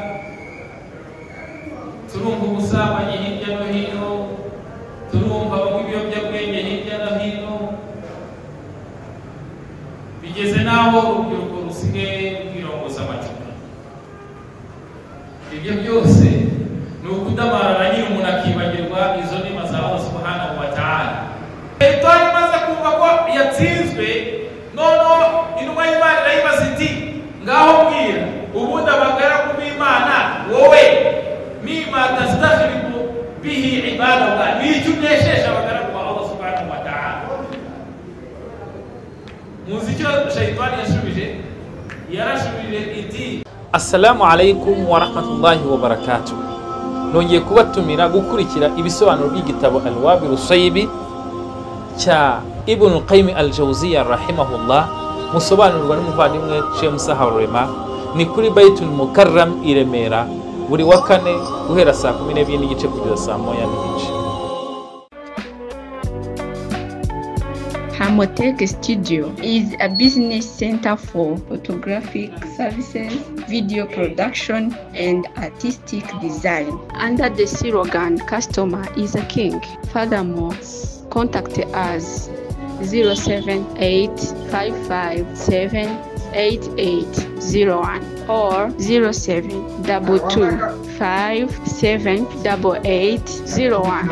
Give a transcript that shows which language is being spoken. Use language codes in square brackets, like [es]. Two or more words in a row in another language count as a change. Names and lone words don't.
[rw] Turumva ubusambanyi hirya no hino, turumva ibiyobyabwenge hirya no hino, bigeze naho urubyiruko rusigaye rwirongoza amacupa. Ibyo byose ni ukudamarara nyine umuntu akibagirwa izo ndimi za [ar] الله سبحانه وتعالى. [rw] Shayitani maze kumva ko yatsinzwe, noneho intumwa y'Imana irayibaza iti ngaho mbwira ubundi abagaragu b'Imana wowe [ar] مما تستخرب به عباد الله, [rw] n'icyo unesheje abagaragu ba [ar] الله سبحانه وتعالى. [rw] Muzi icyo Shayitani yashubije? Yarashubije iti [ar] السلام عليكم ورحمة الله وبركاته. [rw] Nongeye kubatumira gukurikira ibisobanuro by'igitabo Al-Wabil Sayyibi cya Ibn Qayyim al-Jawziyya rahimahullah, musobanurwa n'umuvandimwe Sheikh Musa Harurema. Ni kuri Baitul Mukarram i Remera, buri wa kane guhera saa 12 n'igice kugeza saa 1 n'igice. [en] Hamotech Studio is a business center for photographic services, video production, and artistic design. Under the slogan, "Customer is a king." Furthermore, contact us 07855788801 or 0722578801.